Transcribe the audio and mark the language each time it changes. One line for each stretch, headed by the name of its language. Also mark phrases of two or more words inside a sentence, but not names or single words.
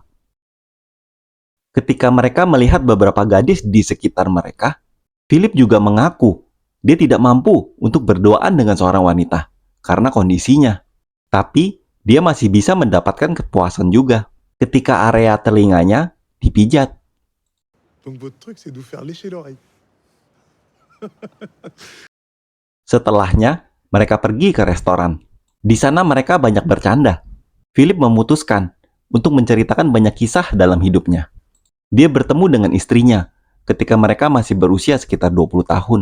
Indonesian: Ketika mereka melihat beberapa gadis di sekitar mereka, Philip juga mengaku dia tidak mampu untuk berduaan dengan seorang wanita karena kondisinya. Tapi dia masih bisa mendapatkan kepuasan juga ketika area telinganya dipijat.
French: Donc votre truc, c'est de vous faire lécher l'oreille.
Indonesian: Setelahnya, mereka pergi ke restoran. Di sana mereka banyak bercanda. Philip memutuskan untuk menceritakan banyak kisah dalam hidupnya. Dia bertemu dengan istrinya ketika mereka masih berusia sekitar 20 tahun.